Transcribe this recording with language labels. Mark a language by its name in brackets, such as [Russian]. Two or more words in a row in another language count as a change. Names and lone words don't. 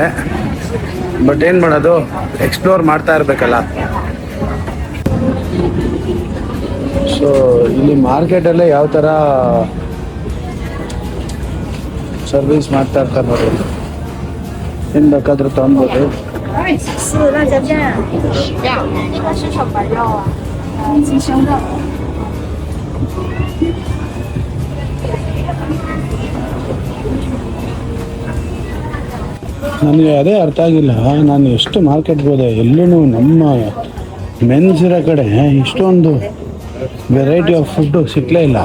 [Kannada] ಬಟ್ ಏನು ಮಾಡೋದು, ಎಕ್ಸ್ಪ್ಲೋರ್ ಮಾಡ್ತಾ ಇರಬೇಕಲ್ಲ. ಸೊ ಇಲ್ಲಿ ಮಾರ್ಕೆಟಲ್ಲೇ ಯಾವ ಥರ ಸರ್ವಿಸ್ ಮಾಡ್ತಾ ಇರ್ತಾರೆ ನೋಡಿ. ಏನು ಬೇಕಾದರೂ ತೊಗೊಬೋದು. [Chinese] 是辣椒酱，要那个是手白肉啊，鸡胸肉。 [Kannada] ನನಗೆ ಅದೇ ಅರ್ಥ ಆಗಿಲ್ಲ. ನಾನು ಎಷ್ಟು ಮಾರ್ಕೆಟ್ಗೆ ಹೋದೆ, ಎಲ್ಲೂ ನಮ್ಮ ಮೆನ್ಸ್ ಇರೋ ಕಡೆ ಇಷ್ಟೊಂದು [English] variety of food [Kannada] ಸಿಕ್ಕಲೇ ಇಲ್ಲ.